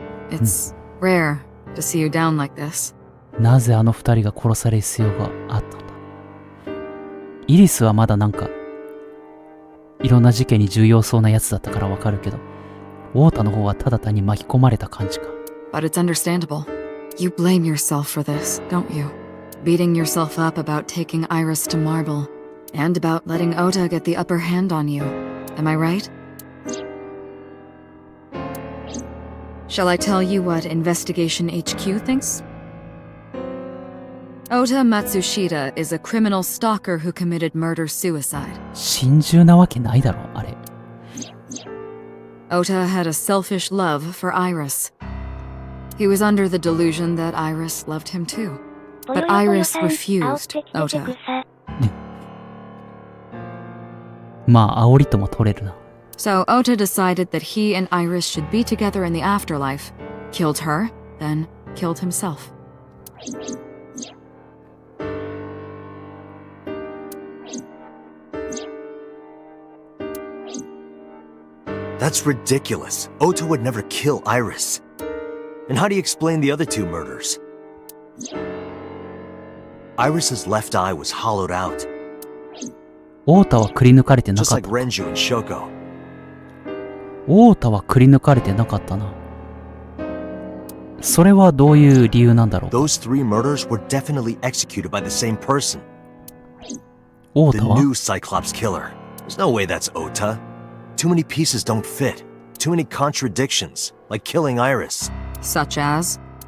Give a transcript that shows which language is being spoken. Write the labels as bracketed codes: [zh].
[en] It's rare to see you down like this. [ja] なぜあの二人が殺される必要があったんだ。イリスはまだなんかいろんな事件に重要そうなやつだったからわかるけど、ウォータの方はただ単に巻き込まれた感じか。 [en] But it's understandable. You blame yourself for this, don't you? Beating yourself up about taking Iris to Marble, and about letting Ota get the upper hand on you. Am I right? Shall I tell you what Investigation HQ thinks? Ota Matsushita is a criminal stalker who committed murder-suicide. [ja] 心中なわけないだろ、あれ。 [en] Ota had a selfish love for Iris. He was under the delusion that Iris loved him too. But Iris refused Ota. [ja] まあ、煽りとも取れるな。 [en] So Ota decided that he and Iris should be together in the afterlife, killed her, then killed himself. That's ridiculous. Ota would never kill Iris. And how do you explain the other two murders? Iris's left eye was hollowed out. [ja] オータはくり抜かれてなかった。 [en] Just like Renju and Shoko. [ja] オータはくり抜かれてなかったな。それはどういう理由なんだろう。 [en] Those 3 murders were definitely executed by the same person. [ja] オー [en] The [ja] タは [en] new Cyclops killer. There's no way that's Ota. Too many pieces don't fit. Too many contradictions, like killing Iris. Such as?